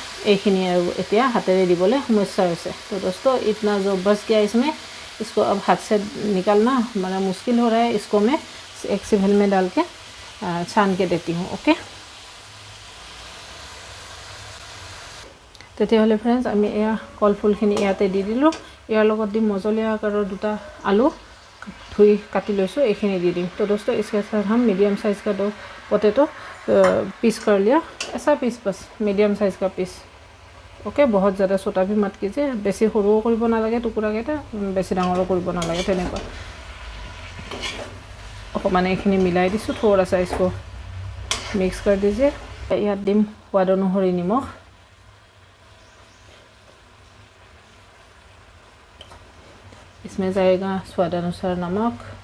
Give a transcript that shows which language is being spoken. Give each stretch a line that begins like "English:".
Assamese: এইখিনি আৰু এতিয়া হাতেৰে দিবলৈ সমস্যা হৈছে।
Hindi: तो दोस्तों इतना जो बच गया इसमें, इसको अब हाथ से निकालना बड़ा मुश्किल हो रहा है। इसको मैं एक सिवल में डाल के छान के देती हूँ।
Assamese: ओके, তেতিয়াহ'লে ফ্ৰেণ্ডছ আমি এয়া কলফুলখিনি ইয়াতে দি দিলোঁ। ইয়াৰ লগত দিম মজলীয়া আকাৰৰ 2টা আলু ধুই কাটি লৈছোঁ, এইখিনি দি দিম।
Hindi: तो दोस्तों इसके साथ हम मीडियम साइज़ का 2 पोटैटो पीस कर लिया, ऐसा पीस, बस मीडियम साइज़ का पीस।
Assamese: ओके,
Hindi: बहुत ज़्यादा छोटा भी मत कीजिए,
Assamese: बेছি সৰুও কৰিব নালাগে টুকুৰাকেইটা, বেছি ডাঙৰো কৰিব নালাগে, তেনেকুৱা। অকণমান এইখিনি মিলাই দিছোঁ,
Hindi: थोड़ा सा इसको मिक्स कर दीजिए।
Assamese: ইয়াত দিম সোৱাদ অনুসৰি নিমখ,
Hindi: इसमें जाएगा स्वाद अनुसार नमक,